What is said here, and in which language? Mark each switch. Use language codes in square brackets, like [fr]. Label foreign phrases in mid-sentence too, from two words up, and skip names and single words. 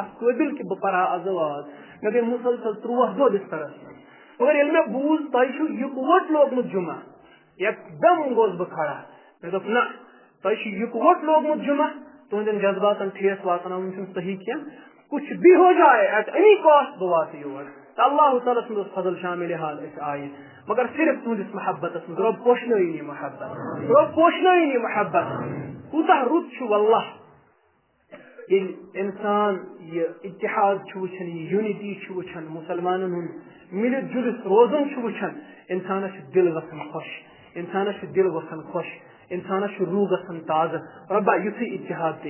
[ks] اتھ قٲبل کہِ بہٕ پرہا آز واز مےٚ گٔے مسلسل 13 دۄہ بسترس مگر ییٚلہِ مےٚ بوٗز تۄہہِ چھُو یِکوٹ لوگمُت جمعہ یکدم گوس بہٕ کھڑا مےٚ دوٚپ نہ تۄہہِ چھُ یِکوٹ لوگمُت جمعہ تُہنٛدٮ۪ن جذباتن ٹھیس واتناوُن چھُنہٕ صحیح کینٛہہ [ur] کچھ بھی ہو جائے [en] at any cost [ks] بہٕ واتہٕ یور تہٕ اللہ تعالیٰ سُنٛد اوس فضل شامل حال أسۍ آیہِ مگر صرف تُہنٛدِس محبتس منٛز رۄب پوشنٲیِن یہِ محبت رۄب پوشنٲیِن یہِ محبت کوٗتاہ رُت چھُ واللہ ییٚلہِ اِنسان یہِ اتحاد چھُ وٕچھان یہِ یوٗنِٹی چھُ وٕچھان مُسلمانن ہُنٛد مِلِتھ جُلِتھ روزُن چھُ وٕچھان انسانس چھُ دل گژھان خۄش انسانس چھُ دل گژھان خۄش انسانس چھُ روح گژھان تازٕ رۄبا یُتھُے اتحاد تہٕ